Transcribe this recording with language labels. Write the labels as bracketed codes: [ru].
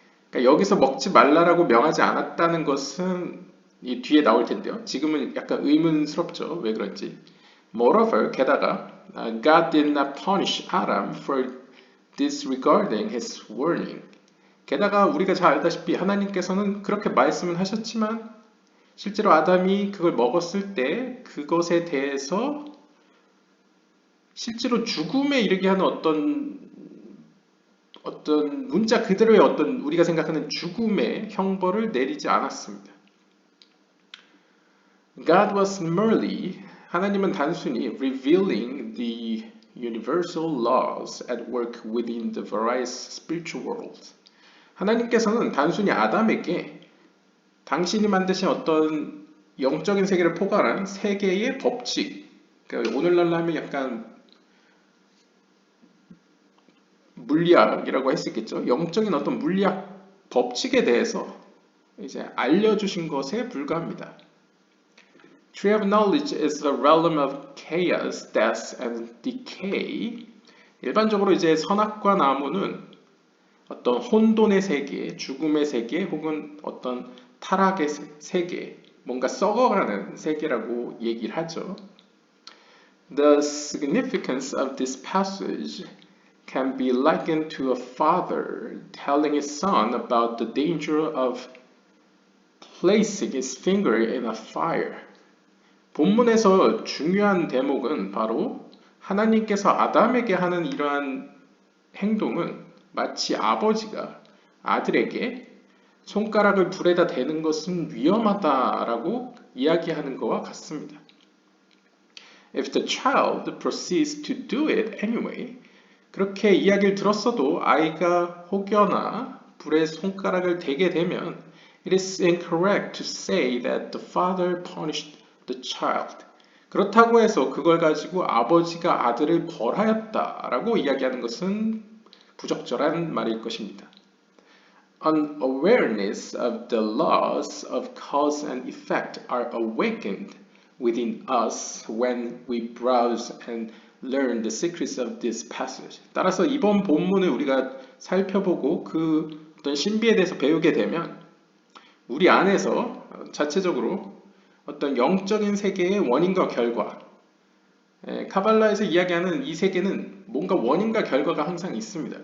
[ko] 그러니까 여기서 먹지 말라라고 명하지 않았다는 것은 이 뒤에 나올 텐데요. 지금은 약간 의문스럽죠. 왜 그런지. [en] Moreover, [ko] 게다가 [en] God did not punish Adam for disregarding his warning. [ko] 게다가 우리가 잘 알다시피 하나님께서는 그렇게 말씀은 하셨지만 실제로 아담이 그걸 먹었을 때 그것에 대해서 실제로 죽음에 이르게 하는 어떤 문자 그대로의 어떤 우리가 생각하는 죽음의 형벌을 내리지 않았습니다. [en] God was merely [ko] 하나님은 단순히 [en] revealing the universal laws at work within the various spiritual worlds. [ko] 하나님께서는 단순히 아담에게 당신이 만드신 어떤 영적인 세계를 포괄한 세계의 법칙, 그러니까 오늘날로 하면 약간 물리학이라고 할 수 있겠죠. 영적인 어떤 물리학 법칙에 대해서 이제 알려주신 것에 불과합니다. [en] Tree of knowledge is the realm of chaos, death, and decay. [ko] 일반적으로 이제 선악과 나무는 어떤 혼돈의 세계, 죽음의 세계, 혹은 어떤 타락의 세계, 뭔가 썩어가는 세계라고 얘기를 하죠. [en] The significance of this passage can be likened to a father telling his son about the danger of placing his finger in a fire. [ko] 본문에서 중요한 대목은 바로 하나님께서 아담에게 하는 이러한 행동은 마치 아버지가 아들에게 손가락을 불에다 대는 것은 위험하다라고 이야기하는 것과 같습니다. [en] If the child proceeds to do it anyway, [ko] 그렇게 이야기를 들었어도 아이가 혹여나 불에 손가락을 대게 되면 [en] it is incorrect to say that the father punished the child. [ko] 그렇다고 해서 그걸 가지고 아버지가 아들을 벌하였다라고 이야기하는 것은 부적절한 말일 것입니다. [en] Unawareness of the laws of cause and effect are awakened within us when we browse and learn the secrets of this passage. [ko] 따라서 이번 본문을 우리가 살펴보고 그 어떤 신비에 대해서 배우게 되면 우리 안에서 자체적으로 어떤 영적인 세계의 원인과 결과, 카발라에서 이야기하는 이 세계는 뭔가 원인과 결과가 항상 있습니다.